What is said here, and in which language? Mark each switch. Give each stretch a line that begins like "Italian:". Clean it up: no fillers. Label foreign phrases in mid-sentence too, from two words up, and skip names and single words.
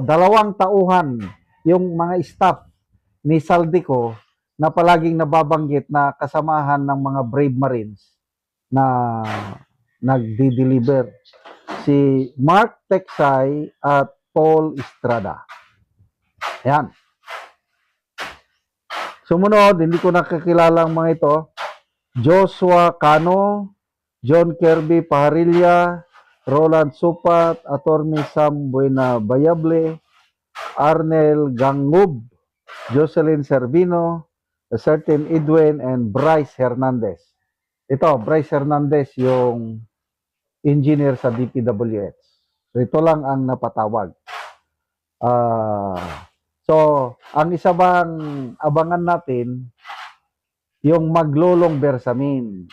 Filipino: 2 tauhan yung mga staff ni Saldico na palaging nababanggit na kasamahan ng mga Brave Marines na nagdi-deliver. Si Mark Teksay at Paul Estrada. Ayan. Sumunod, hindi ko nakakilala ang mga ito. Joshua Cano, John Kirby Paharilla, Roland Supat, Attorney Sam Buena Bayable, Arnel Gangub, Jocelyn Servino,
English: a certain Edwin, and Bryce Hernandez.
Filipino: Ito, Bryce Hernandez, yung engineer sa DPWH. So, ito lang ang napatawag. So, ang isa bang abangan natin, yung maglolong bersamin.